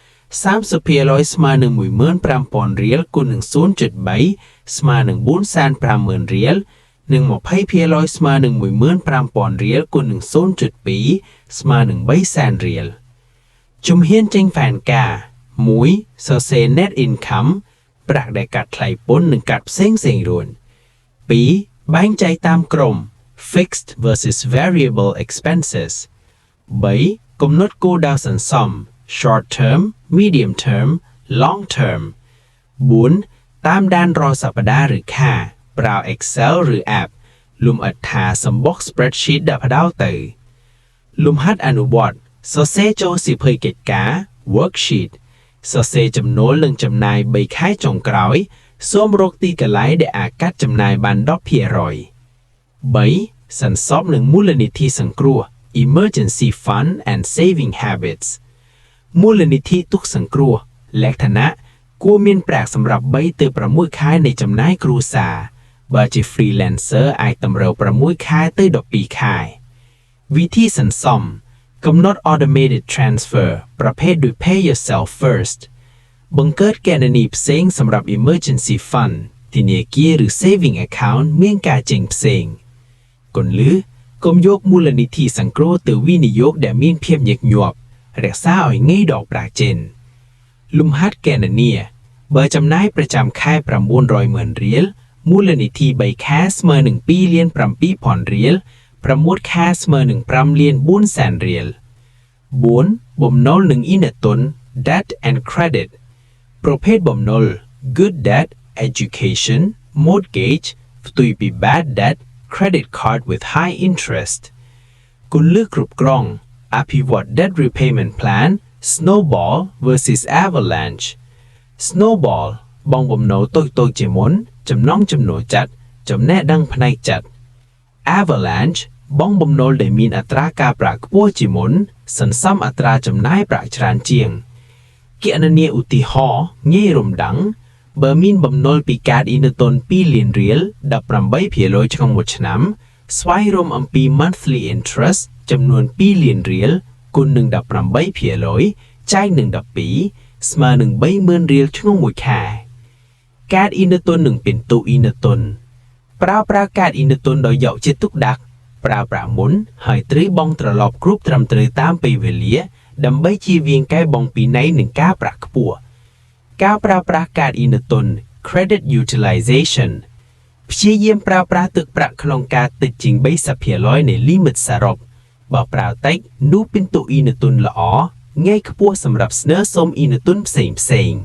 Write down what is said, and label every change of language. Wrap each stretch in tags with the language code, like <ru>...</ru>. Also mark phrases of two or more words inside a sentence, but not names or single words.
<km>30% ស្មើនឹង 15,000 រៀលគុណនឹង 0.3 ស្មើនឹង 450,000 រៀលនិង 20% ស្មើនឹង 15,000 រៀលគុណនឹង 0.2 ស្មើនឹង 300,000 រៀលជំហានចេញផែនការ 1. សរសេរ</km> <en>net income</en> <km>ប្រាក់ដែលកាត់ថ្លៃពន្ធនិងកាត់ផ្សេងរួច 2. បែងចែកតាមក្រុម</km> <en>fixed versus variable expenses</en> <km>3. កំណត់គោលដៅសន្សំ</km> <en>short term medium term long term</en> <km>4. តាមដានរាល់សប្តាហ៍ឬខែប្រើ Excel ឬ App លំអិតថាសំបុក spreadsheet ដែលផ្ដោតទៅលំហាត់អនុវត្តសរសេរចូលសៀវភៅកិច្ចការ worksheet សរសេរចំណូលនិងចំណាយ3ខែចុងក្រោយសូមរកទីកន្លែងដែលអាចកាត់ចំណាយបាន 10% 3. សន្សំនឹងមូលនិធិសង្គ្រោះ</km> <en>emergency fund and saving habits</en> <km>មូលនិធិទុកសង្គ្រោះលក្ខណៈគួរមានប្រាក់សម្រាប់3ទៅ6ខែនៃចំណាយ គ្រួសារបើជា freelancer អាចតម្រូវ6ខែទៅ12ខែវិធីសន្សំកំណត់</km> <en>automated transfer</en> <km>ប្រភេទដូច</km> <en>pay yourself</en> <km>first បង្កើតគណនីផ្សេងសម្រាប់</km> <en>emergency fund</en> <km>ធនាគារឬ</km> <en>saving account</en> <km>មានការចេញផ្សេងគន្លឹះកុំយកមូលនិធិសង្គ្រោះទៅវិនិយោគដែលមានភាពញឹកញាប់រក្សាឲ្យងាយដកប្រាក់ចេញលំហាត់គណនាបើចំណាយប្រចាំខែ 900,000 រៀលមូលនិធិ3ខែស្មើនឹង 2,7,000 រៀល6ខែស្មើនឹង 5,400,000 រៀល 4. បំណុលនិងអ៊ីនធន</km> <en>debt and credit</en> <km>ប្រភេទបំណុល</km> <en>good debt education mortgage</en> <km>ផ្ទុយពី</km> <en>bad debt credit card with high interest</en> <km>គ ន្លឹះគ្រប់គ្រងអភិវឌ្ឍ</km> <en>debt repayment plan snowball versus avalanche snowball</en> <km>បងបំណុលតូចជាមុនចំណង់ចំណូលចិត្តចំណេះដឹងផ្នែកចិត្ត avalanche បងបំណុលដែលមានអត្រាការប្រាក់ខ្ពស់ជាងមុនសន្សំអត្រាចំណាយប្រាក់ច្រើនជាងគណនាឧទាហរណ៍ងាយរំដឹងបើមានបំណុលពីកាតអ៊ីនធន2លានរៀល 18% ក្នុងមួយឆ្នាំស្វែងរកអំពី</km> <en>monthly interest</en> <km>ចំនួន2លានរៀលគុណនឹង 18% ចែកនឹង12ស្មើនឹង 30,000 រៀលក្នុងមួយខែកាតអ៊ីនធននិងពិន្ទុអ៊ីនធនប្រើកាតអ៊ីនធន ដោយយកចិត្តទុកដាក់ប្រើប្រាក់មុនហើយត្រូវបង់ត្រឡប់គ្រប់ត្រឹមត្រូវតាមពេលវេលាដើម្បីជៀសវាងការបងពីណៃនឹងការប្រាក់ខ្ពស់ការប្រើប្រាស់កាតអ៊ីនធន</km> <en>credit utilization</en> <km>ព្យាយាមប្រើប្រាស់ទឹកប្រាក់ក្នុងការតិចជាង 30% នៃ limit សរុបបើប្រើតិចនោះពិន្ទុអ៊ីនធនល្អងាយខ្ពស់សម្រាប់ស្នើសុំអ៊ីនធនផ្សេង</km>